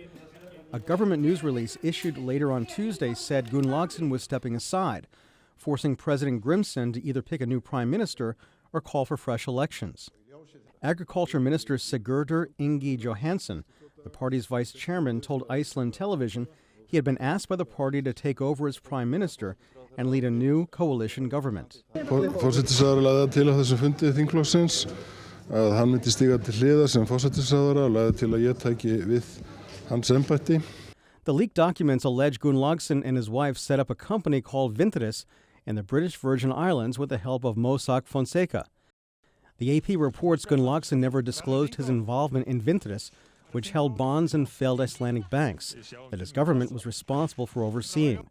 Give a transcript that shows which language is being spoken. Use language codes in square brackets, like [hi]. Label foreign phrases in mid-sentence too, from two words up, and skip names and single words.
[en] A government news release issued later on Tuesday said Gunnlaugsson was stepping aside, forcing President Grimsson to either pick a new prime minister or call for fresh elections. Agriculture Minister Sigurdur Ingi Johannsson, the party's vice chairman, told Iceland television he had been asked by the party to take over as prime minister and lead a new coalition government. [is] Forsætisráðherra lagði til á þessum fundi þingflokksins að hann myndi stíga til hliðar sem forsætisráðherra og lagði til að ég tæki við hans embætti. [en] The leaked documents allege Gunnlaugsson and his wife set up a company called Vinthidis in the British Virgin Islands with the help of Mossack Fonseca. The AP reports Gunnlaugsson never disclosed his involvement in Vinthidis, which held bonds in failed Icelandic banks that his government was responsible for overseeing.